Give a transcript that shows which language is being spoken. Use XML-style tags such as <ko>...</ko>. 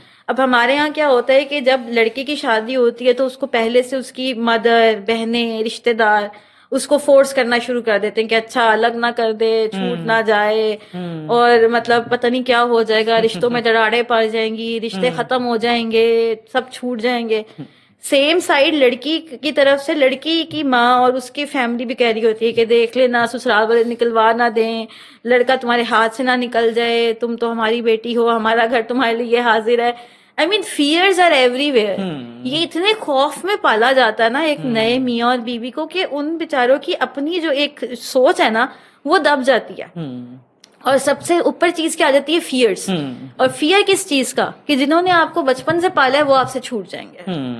<ur>اب ہمارے یہاں کیا ہوتا ہے کہ جب لڑکی کی شادی ہوتی ہے تو اس کو پہلے سے اس کی مدر, بہنیں, رشتے دار اس کو فورس کرنا شروع کر دیتے ہیں کہ اچھا الگ نہ کر دے, چھوٹ نہ جائے, اور مطلب پتہ نہیں کیا ہو جائے گا, رشتوں میں دراڑیں پڑ جائیں گی, رشتے ختم ہو جائیں گے, سب چھوٹ جائیں گے. سیم سائڈ لڑکی کی طرف سے لڑکی کی ماں اور اس کی فیملی بھی کہہ رہی ہوتی ہے کہ دیکھ لینا سسرال والے نکلوا نہ دیں, لڑکا تمہارے ہاتھ سے نہ نکل جائے, تم تو ہماری بیٹی ہو, ہمارا گھر تمہارے لیے حاضر ہے.</ur> <en>I mean fears are everywhere.</en> <ur>یہ اتنے خوف میں پالا جاتا ہے نا ایک نئے میاں اور بیوی کو کہ ان بیچاروں کی اپنی جو ایک سوچ ہے نا وہ دب جاتی ہے. اور سب سے اوپر چیز کیا آ جاتی ہے؟ فیئرس. اور فیئر کس چیز کا؟ کہ جنہوں نے آپ کو بچپن سے پالا ہے وہ آپ سے چھوٹ جائیں گے.</ur>